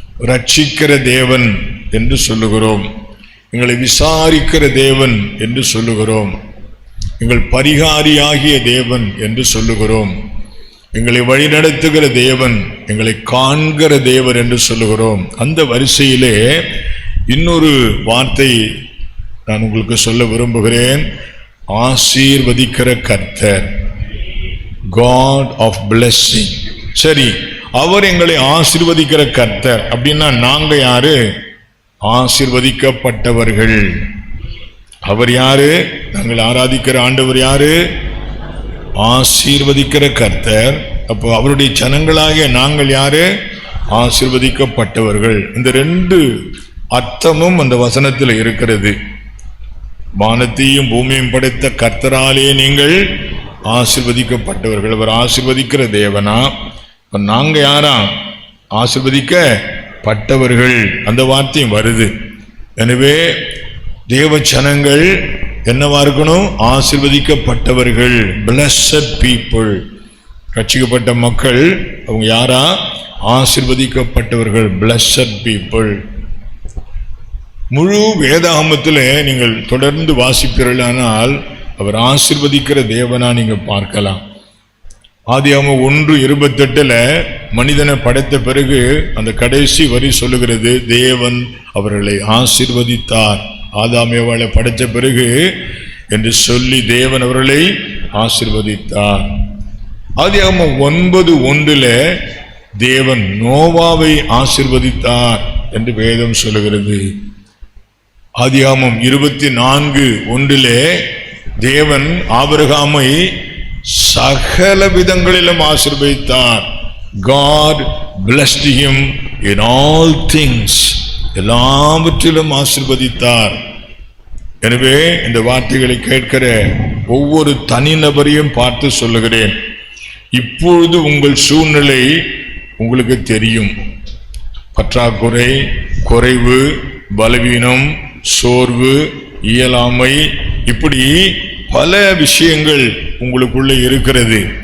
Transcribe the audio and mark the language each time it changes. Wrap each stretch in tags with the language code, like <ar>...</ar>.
<ta>ரட்சிக்கிற தேவன் என்று சொல்லுகிறோம். எங்களை விசாரிக்கிற தேவன் என்று சொல்லுகிறோம். எங்கள் பரிகாரியாகிய தேவன் என்று சொல்லுகிறோம். எங்களை வழிநடத்துகிற தேவன், எங்களை காண்கிற தேவன் என்று சொல்லுகிறோம். அந்த வரிசையிலே இன்னொரு வார்த்தை நான் உங்களுக்கு சொல்ல விரும்புகிறேன். ஆசீர்வதிக்கிற கர்த்தர்,</ta> <en>God of blessing.</en> <ta>சரி, அவர் எங்களை ஆசீர்வதிக்கிற கர்த்தர் அப்படின்னா நாங்க யாரு? ஆசீர்வதிக்கப்பட்டவர்கள். அவர் யாரு? நாங்கள் ஆராதிக்கிற ஆண்டவர் யாரு? ஆசீர்வதிக்கிற கர்த்தர். அப்போ அவருடைய ஜனங்களாகிய நாங்கள் யாரு? ஆசீர்வதிக்கப்பட்டவர்கள். இந்த ரெண்டு அர்த்தமும் அந்த வசனத்தில் இருக்கிறது. வானத்தையும் பூமியையும் படைத்த கர்த்தராலே நீங்கள் ஆசீர்வதிக்கப்பட்டவர்கள். அவர் ஆசீர்வதிக்கிற தேவனா? நாங்க யாரா? ஆசீர்வதிக்கப்பட்டவர்கள். அந்த வார்த்தையும் வருது. எனவே தேவ ஜனங்கள் என்னவா இருக்கணும்? ஆசீர்வதிக்கப்பட்டவர்கள்,</ta> <en>blessed people.</en> <ta>ரட்சிக்கப்பட்ட மக்கள் அவங்க யாரா? ஆசீர்வதிக்கப்பட்டவர்கள்,</ta> <en>blessed people.</en> <ta>முழு வேதாகமத்தில் நீங்கள் தொடர்ந்து வாசிப்பீர்களானால் அவர் ஆசீர்வதிக்கிற தேவனா நீங்க பார்க்கலாம். ஆதியாகமம் 1:28 மனிதனை படைத்த பிறகு அந்த கடைசி வரி சொல்லுகிறது, தேவன் அவர்களை ஆசீர்வதித்தார். ஆதாமேவாளை படைத்த பிறகு என்று சொல்லி தேவன் அவர்களை ஆசீர்வதித்தார். ஆதியாகமம் 9:1 தேவன் நோவாவை ஆசீர்வதித்தார் என்று வேதம் சொல்லுகிறது. ஆதியாகமம் 24:1 தேவன் ஆபிரகாமை சகல விதங்களிலும் ஆசீர்வதித்தார்.</ta> <en>God blessed him in all things.</en> <ta>எல்லாவற்றிலும் ஆசீர்வதித்தார். எனவே இந்த வார்த்தைகளை கேட்கிற ஒவ்வொரு தனிநபரையும் பார்த்து சொல்லுகிறேன், இப்பொழுது உங்கள் சூழ்நிலை உங்களுக்கு தெரியும். பற்றாக்குறை, குறைவு, பலவீனம், சோர்வு, இயலாமை, இப்படி பல விஷயங்கள் உங்களுக்குள்ள இருக்கிறது.</ta>